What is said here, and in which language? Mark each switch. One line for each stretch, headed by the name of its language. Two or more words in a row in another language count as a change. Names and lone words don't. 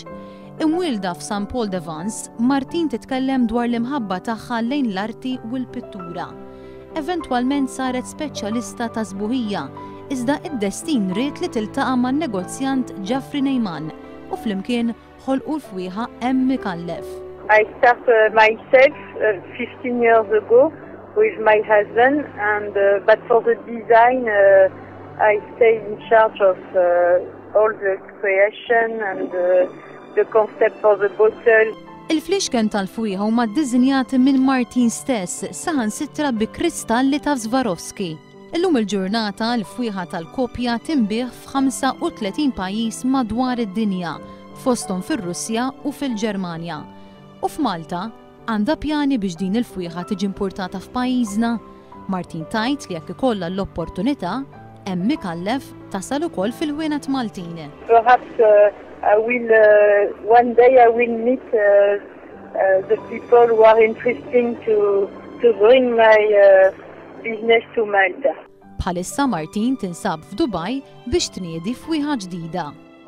Maltese: Imwielda f'San Paul de Vence, Martin titkellem dwar l-imħabba tagħha lejn l-arti u l-pittura. Eventwalment saret speċjalista ta' żbuħija, iżda id-destin ried li tiltaqa' man-negozjant Jeffrey Neyman u flimkien ħolqu l-fwieħa M. Mikallef.
English: I started myself 15 years ago with my husband, and but for the design I stayed in charge of all the creation and the concept for the bottle.
Maltese: Il-fliexken tal-fwieħa huma ddiżinjati minn Martin stess saħansittra bi kristalli ta' Swarovski. Illum il-ġurnata l-fwieħa tal-kopja tinbih f'35 pajjiż madwar id-dinja, fosthom fir-Russja u fil-Ġermanja. U f'Malta għandha pjani biex din il-fwieħa tiġi importata f'pajjiżna. Martin tajt li jekk ikollha l-opportunità hemm Mikallef tasal ukoll fil-ħwienet Maltin.
English: Perhaps one day I will meet the people who are interesting to bring my business to Malta.
Maltese: Bħalissa Martin tinsab f'Dubai biex tniedi fwieħa ġdida.